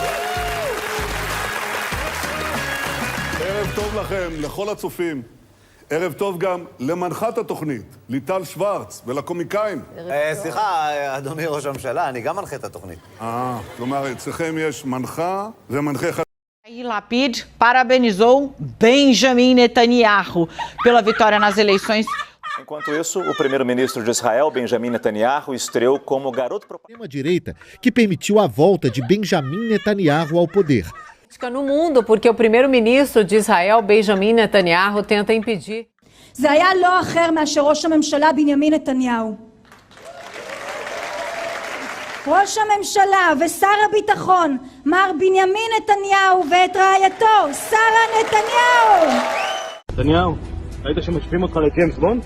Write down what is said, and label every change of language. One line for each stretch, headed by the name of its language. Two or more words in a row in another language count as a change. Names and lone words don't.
Hebrew: ערב טוב לכם, לכל הצופים. ערב טוב גם למנחת התוכנית, ליטל שוורץ, ולקומיקאים. סליחה, אדוני ראש הממשלה, אני גם מנחה את התוכנית. כלומר, אצלכם יש מנחה ומנחה אחד.
Portuguese: Yair Lapid parabenizou Benjamin Netanyahu pela vitória nas eleições. Enquanto isso, o primeiro-ministro de Israel, Benjamin Netanyahu, estreou como garoto propaganda. Uma direita que permitiu a volta de Benjamin Netanyahu ao poder. No mundo, porque o primeiro-ministro de Israel, Benjamin Netanyahu, tenta impedir.
Hebrew: זה היה לא אחר מאשר ראש הממשלה בנימין נתניהו. ראש הממשלה ושר הביטחון, מר בנימין נתניהו, ואת רעייתו, שרה נתניהו. נתניהו, ראית שמשווים אותך לג'יימס בונד?